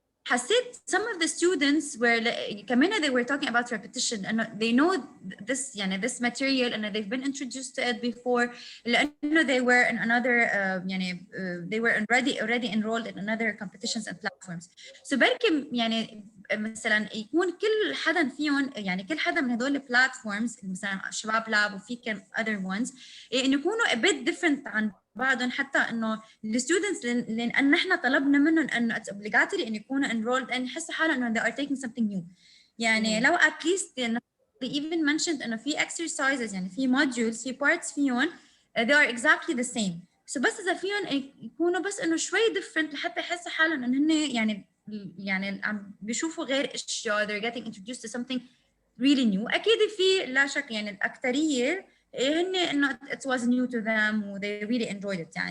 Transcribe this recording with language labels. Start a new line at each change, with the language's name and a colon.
English: حسيت some of the students were كمان they were talking about repetition, and they know this material and they've been introduced to it before, لأنه they were in another they were already enrolled in another competitions and platforms.
Arabic: So بركي مثلا يكون كل حدا فيهم كل حدا من هدول platforms مثلا شباب لاب وفي كم
English: other ones
Arabic: انه يكونوا
English: a bit different
Arabic: عن بعضهم، حتى انه الستودنتس لان نحن طلبنا منهم انه
English: it's obligatory
Arabic: انه يكونوا enrolled ان يحسوا حالهم انه they are taking something new.
English: لو at least they even mentioned
Arabic: انه في
English: exercises في modules في parts فيهم they are exactly the same.
Arabic: So بس اذا فيهم يكونوا بس انه شوي different لحتى يحسوا حالهم انه هن عم بيشوفوا غير اشياء،
English: they're getting introduced to something really new.
Arabic: اكيد في لا شك الاكثريه هن انه
English: it was new to them and they really enjoyed it.